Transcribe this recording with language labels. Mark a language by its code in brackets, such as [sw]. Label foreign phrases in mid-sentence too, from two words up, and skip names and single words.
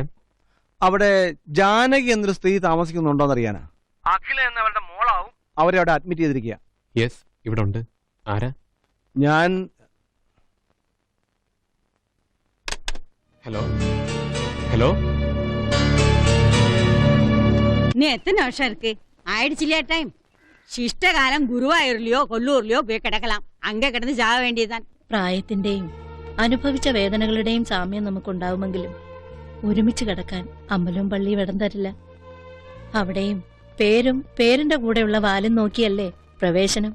[ml] അവിടെ ജാനകി എന്നൊരു സ്ത്രീ താമസിക്കുന്നുണ്ടോന്നറിയാനാ. അഖില എന്നവളുടെ മോളാവും. അവരെ അവിടെ അഡ്മിറ്റ് ചെയ്തിരിക്കുക. യെസ്, ഇവിടെ ഉണ്ട്. ആരാ? ഞാൻ ഹലോ ഹലോ. [ta] இன்னும் எத்தனை வருஷம் இருக்கு? ஆயிடுச்சு இல்லையா டைம்? [ml] ശിഷ്ടകാലം ഗുരുവായൂരിലെയോ കൊല്ലൂരിലെയോ പോയി കിടக்கலாம். അங்கே കിടന്ന് ചാവ വേണ്ടിയതാണ്. പ്രായത്തിന്റെയും അനുഭവിച്ച വേദനകളുടെയും സാമ്യം നമുക്കുണ്ടാവുമെങ്കിലും ഒരുമിച്ച് കിടക്കാൻ അമ്പലവും പള്ളിയും ഇടം തരില്ല. അവിടെയും പേരും പേരിന്റെ കൂടെയുള്ള വാലും നോക്കിയല്ലേ പ്രവേശനം.